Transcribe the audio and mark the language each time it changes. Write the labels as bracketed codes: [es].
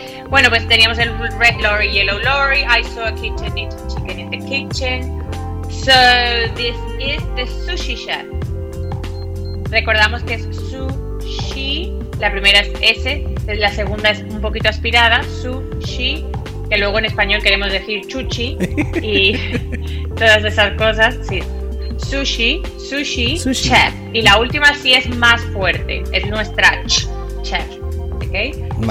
[es] Bueno, pues teníamos el Red Lorry, Yellow Lorry. [en] I saw a kitten eating chicken in the kitchen. So this is the sushi shop. [es] Recordamos que es sushi, la primera es S, la segunda es un poquito aspirada, sushi, que luego en español queremos decir chuchi y todas esas cosas, sí. Sushi, chef. Y la última sí es más fuerte, es nuestra chef, ¿ok? Vale.